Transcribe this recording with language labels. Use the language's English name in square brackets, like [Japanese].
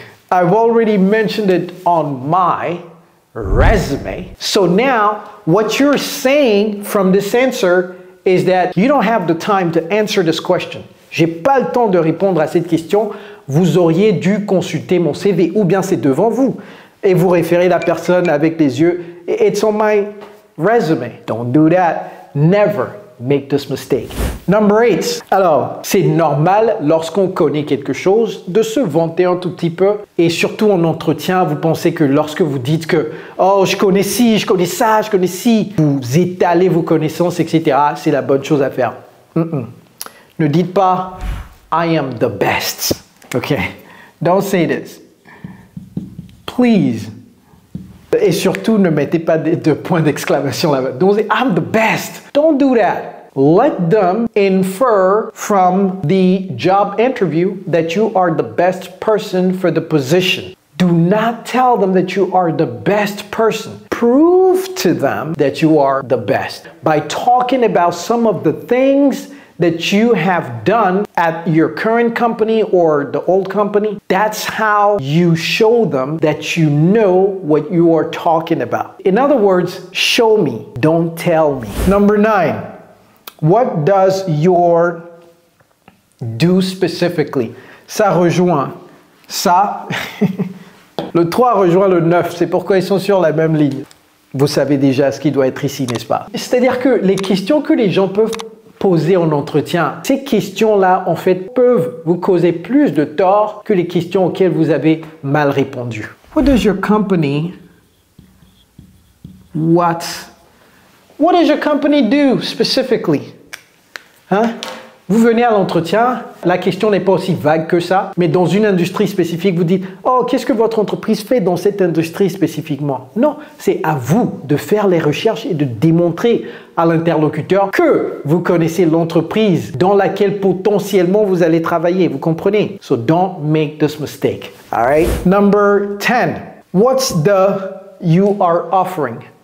[English] I've already mentioned it on my resume. So now, what you're saying from this answer is that you don't have the time to answer this question. [French] J'ai pas le temps de répondre à cette question. Vous auriez dû consulter mon CV ou bien c'est devant vous et vous référez la personne avec les yeux. [English] It's on my resume. Don't do that. Never make this mistake. Number 8. [French] Alors, c'est normal lorsqu'on connaît quelque chose de se vanter un tout petit peu et surtout en entretien, vous pensez que lorsque vous dites que « Oh, je connais ci, je connais ça, je connais ci », vous étalez vos connaissances, etc. C'est la bonne chose à faire. Ne dites pas [English] « I am the best ». Okay? Don't say this. Please. [French] Et surtout, ne mettez pas de points d'exclamation là-bas. [English] Don't say, I'm the best. Don't do that. Let them infer from the job interview that you are the best person for the position. Do not tell them that you are the best person. Prove to them that you are the best by talking about some of the things that you have done at your current company or the old company. That's how you show them that you know what you are talking about. In other words, show me, don't tell me. Number 9, what does your do specifically? [French] Ça rejoint ça. Le 3 rejoint le 9, c'est pourquoi ils sont sur la même ligne. Vous savez déjà ce qui doit être ici, n'est-ce pas? C'est-à-dire que les questions que les gens peuvent poser en entretien, ces questions-là, en fait, peuvent vous causer plus de tort que les questions auxquelles vous avez mal répondu. [English] What does your company... What does your company do specifically? Hein? [French] Vous venez à l'entretien, la question n'est pas aussi vague que ça, mais dans une industrie spécifique, vous dites « Oh, qu'est-ce que votre entreprise fait dans cette industrie spécifiquement ?» Non, c'est à vous de faire les recherches et de démontrer à l'interlocuteur que vous connaissez l'entreprise dans laquelle potentiellement vous allez travailler, vous comprenez? [English] So don't make this mistake, all right? Number 10, what's the you are offering?